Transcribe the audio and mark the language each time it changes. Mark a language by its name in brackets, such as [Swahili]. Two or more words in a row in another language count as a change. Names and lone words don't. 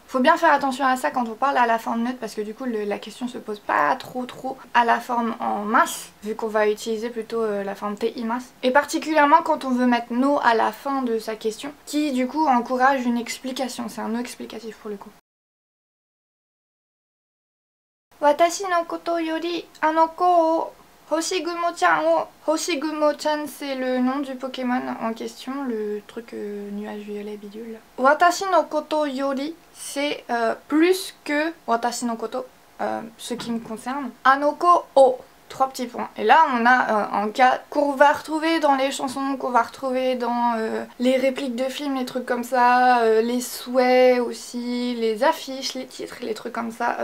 [French] Faut bien faire attention à ça quand on parle à la forme neutre parce que du coup la question se pose pas trop à la forme en masse vu qu'on va utiliser plutôt la forme teimasu. Et particulièrement quand on veut mettre no à la fin de sa question qui du coup encourage une explication. C'est un no explicatif pour le coup. [Japanese] 私のことより子を星雲ちゃんを... [French] Hoshigumo-chan c'est le nom du Pokémon en question, le truc nuage violet bidule. [Japanese] 私のことより [French] c'est plus que [Japanese] 私のこと, [French] ce qui me concerne. [Japanese] あの子を. [French] 3 petits points. Et là on a un cas qu'on va retrouver dans les chansons, qu'on va retrouver dans les répliques de films, les trucs comme ça, les souhaits aussi, les affiches, les titres, les trucs comme ça.